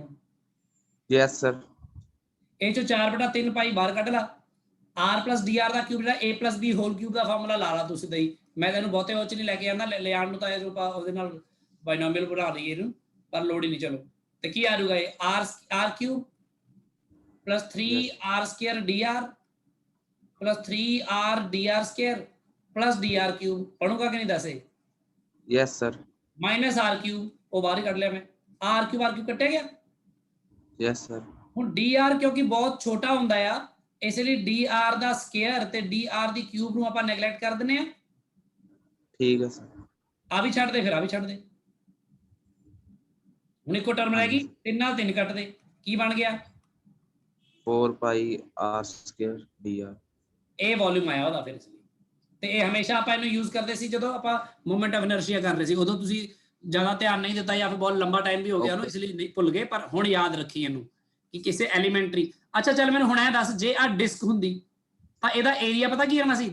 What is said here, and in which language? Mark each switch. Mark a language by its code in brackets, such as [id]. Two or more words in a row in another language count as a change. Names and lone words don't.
[en] yes sir [pa] ਇਹ ਚੋਂ 4/3 ਪਾਈ ਬਾਹਰ ਕੱਢ ਲਾ [en] r plus dr [pa] ਦਾ ਕਿਊਬ ਜਿਹੜਾ [en] a plus b whole cube [pa] ਦਾ ਫਾਰਮੂਲਾ ਲਾ ਲਾ ਤੁਸੀਂ ਦਈ ਮੈਂ ਤੈਨੂੰ ਬਹੁਤੇ ਉਹ ਚ ਨਹੀਂ ਲੈ ਕੇ ਆਂਦਾ ਲਿਆਣ ਨੂੰ ਤਾਂ ਇਹ ਉਹਦੇ ਨਾਲ ਬਾਇਨੋਮੀਅਲ ਬਣਾ ਲਈਏ ਇਹਨੂੰ ਪਰ ਲੋੜ ਹੀ ਨਹੀਂ ਚਲੋ ਤੇ ਕੀ ਆ ਜਾਊਗਾ ਇਹ [en] r cube plus 3r square dr plus 3r dr square plus dr [pa] ਕਿਊਬ ਪੜੂਗਾ ਕਿ ਨਹੀਂ ਦੱਸੇ [en] yes sir minus r cube [pa] ਉਹ ਬਾਹਰ ਹੀ ਕੱਢ ਲਿਆ ਮੈਂ r ਕਿਊਬ ਕੱਟਿਆ ਗਿਆ [en] yes sir [pa] ਹੁਣ dr ਕਿਉਂਕਿ ਬਹੁਤ ਛੋਟਾ ਹੁੰਦਾ ਆ ਇਸ ਲਈ dr ਦਾ ਸਕੁਅਰ ਤੇ dr ਦੀ ਕਿਊਬ ਨੂੰ ਆਪਾਂ ਨੈਗਲੈਕਟ ਕਰ ਦਿੰਨੇ ਆ ਠੀਕ ਹੈ ਸਰ ਆ ਵੀ ਛੱਡ ਦੇ ਫਿਰ ਆ ਵੀ ਛੱਡ ਦੇ ਹੁਣ ਇੱਕੋ ਟਰਮ ਰਹਿ ਗਈ 3 ਨਾਲ 3 ਕੱਟ ਦੇ ਕੀ ਬਣ ਗਿਆ [en] 4 pi r square dr [pa] ਇਹ ਵੋਲਿਊਮ ਆਇਆ ਉਹਦਾ ਫਿਰ ਇਸ ਲਈ ਤੇ ਇਹ ਹਮੇਸ਼ਾ ਆਪਾਂ ਇਹਨੂੰ ਯੂਜ਼ ਕਰਦੇ ਸੀ ਜਦੋਂ ਆਪਾਂ [en] movement of inertia [pa] ਕਰ ਰਹੇ ਸੀ, ਉਦੋਂ ਤੁਸੀਂ ਜ਼ਿਆਦਾ ਧਿਆਨ ਨਹੀਂ ਦਿੱਤਾ ਜਾਂ ਫਿਰ ਬਹੁਤ ਲੰਬਾ ਟਾਈਮ ਵੀ ਹੋ ਗਿਆ ਉਹਨੂੰ, ਇਸ ਲਈ ਨਹੀਂ ਭੁੱਲ ਗਏ, ਪਰ ਹੁਣ ਯਾਦ ਰੱਖੀ ਇਹਨੂੰ ਕਿ ਕਿਸੇ ਐਲੀਮੈਂਟਰੀ। ਅੱਛਾ ਚੱਲ ਮੈਨੂੰ ਹੁਣ ਇਹ ਦੱਸ, ਜੇ ਆ ਡਿਸਕ ਹੁੰਦੀ ਤਾਂ ਇਹਦਾ ਏਰੀਆ ਪਤਾ ਕੀ ਆਣਾ ਸੀ?